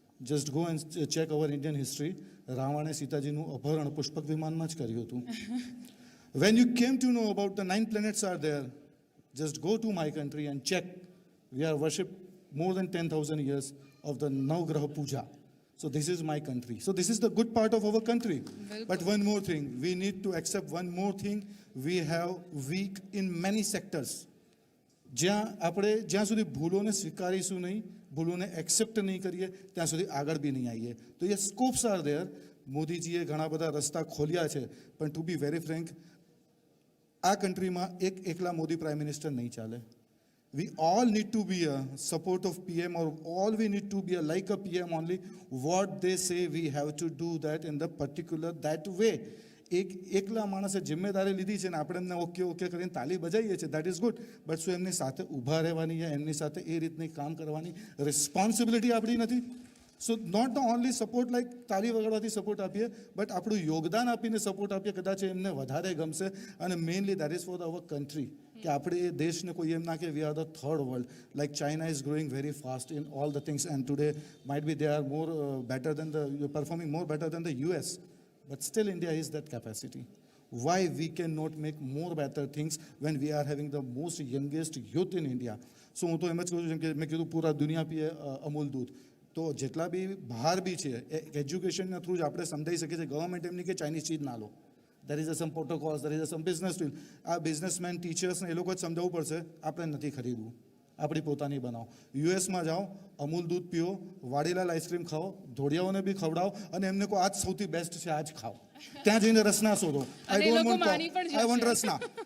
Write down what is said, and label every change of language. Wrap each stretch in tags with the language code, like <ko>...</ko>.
<en>Just go and check our Indian history.</en> <gu>રાવણે સીતાજીનું અપહરણ પુષ્પક વિમાનમાં જ કર્યું હતું.</gu> <en>When you came to know about the 9 planets are there, just go to my country and check. We are worshipped more than 10,000 years of the Navgraha Puja. So this is my country. So this is the good part of our country. But one more thing, we need to accept one more thing. We have weak in many sectors.</en> <gu>જ્યાં સુધી ભૂલોને સ્વીકારીશું નહીં, ભૂલોને accept નહીં કરીએ, ત્યાં સુધી આગળ બી નહીં આવીએ.</gu> <en>તો એ scopes are there.</en> <gu>મોદીજીએ ઘણા બધા રસ્તા ખોલ્યા છે, પણ ટુ બી વેરી ફ્રેન્ક, આ કન્ટ્રીમાં એકલા મોદી પ્રાઇમ મિનિસ્ટર નહીં ચાલે.</gu> <en>We all need to be a support of PM, or all we need to be like a PM only. What they say, we have to do that in the particular that way.</en> <gu>એકલા માણસે જિમ્મેદારી લીધી છે ને આપણે એમને okay okay કરીને તાલી બજાવીએ છીએ,</gu> <en>That is good.</en> <gu>બટ શું એમની સાથે ઊભા રહેવાની, એમની સાથે એ રીતની કામ કરવાની રિસ્પોન્સિબિલિટી આપણી નથી? સો not the only support like તાલી વગાડવાથી સપોર્ટ આપીએ, બટ આપણું યોગદાન આપીને સપોર્ટ આપીએ, કદાચ એમને વધારે ગમશે. અને mainly that is four our country, કે આપણે એ દેશને કોઈ એમ ના કે we are the third world.</gu> <en>Like China is growing very fast in all the things, and today might be they are more better than the performing more better than the US. But still India is that capacity. Why we cannot make more better things when we are having the most youngest youth in India?</en> <gu>So હું તો એમ જ કહું છું કે મેં કીધું</gu> <hi>પૂરા દુનિયા પીએ અમૂલ દૂધ.</hi> <gu>તો જેટલા બી બહાર બી છે, એજ્યુકેશનના થ્રુ જ આપણે સમજાવી શકીએ છીએ. ગવર્મેન્ટ એમની કે ચાઇનીઝ ચીજ ના લો.</gu> <en>there is some protocols, there is some business deal.</en> <gu>આ બિઝનેસમેન ટીચર્સને એ લોકો જ સમજાવવું પડશે, આપણે નથી ખરીદવું, આપણી પોતાની બનાવો. યુએસમાં જાઓ, અમૂલ દૂધ પીઓ, વાડીલાલ આઈસ્ક્રીમ ખાઓ, ધોળિયાઓને બી ખવડાવો, અને એમને કહો આજ સૌથી બેસ્ટ છે, આજ ખાઓ. ત્યાં જઈને રસના શોધો.</gu> <en>I want Rasna.</en>